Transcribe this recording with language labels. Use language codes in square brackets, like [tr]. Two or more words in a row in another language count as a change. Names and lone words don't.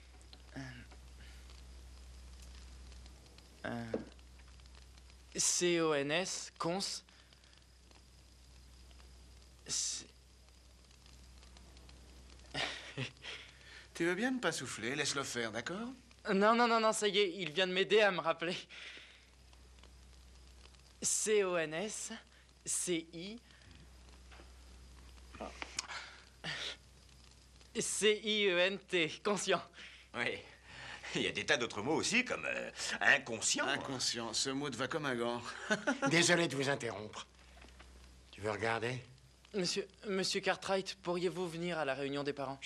[fr] C-O-N-S, cons. Tu veux bien ne pas souffler? Laisse-le faire, d'accord? Non, non, non, non, ça y est, il vient de m'aider à me rappeler. C-O-N-S, C-I... C-I-E-N-T, conscient. Oui. Il y a des tas d'autres mots aussi, comme inconscient. Inconscient. Ce mot te va comme un gant. Désolé de vous interrompre. Tu veux regarder? Monsieur Cartwright, pourriez-vous venir à la réunion des parents?